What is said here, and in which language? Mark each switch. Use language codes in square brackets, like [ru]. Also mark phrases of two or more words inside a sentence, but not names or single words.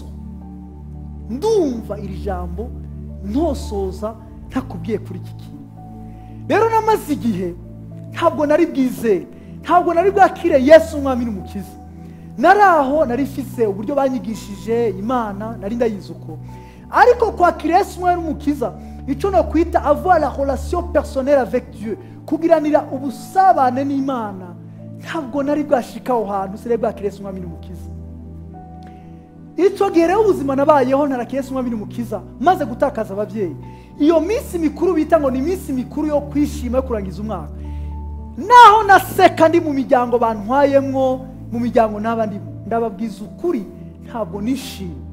[rw] Ndumva iri jambo ntosoza ntakubwiye kuri iki kintu. Rero namaze igihe ntabwo nari bwizeye, ntabwo nari bwakire Yesu umwami n'umukiza. Naraho nari mfise uburyo banyigishije Imana, nari ndayizi uko. Ariko kwakira Yesu umwami n'umukiza, icyo no kwita [fr] avoir la relation personnelle avec Dieu, [rw] kugiranira ubusabane n'Imana, ntabwo nari bwashika aho hantu sire bwakira Yesu umwami n'umukiza. Icyo gihe rero ubuzima nabayeho ntarakira Yesu umwami n'umukiza, maze gutakaza ababyeyi. Iyo minsi mikuru bita ngo ni minsi mikuru yo kwishima yo kurangiza umwaka, naho naseka ndi mu miryango bantwayemwo, mu miryango n'abandi, ndababwiza ukuri ntabwo nishimye.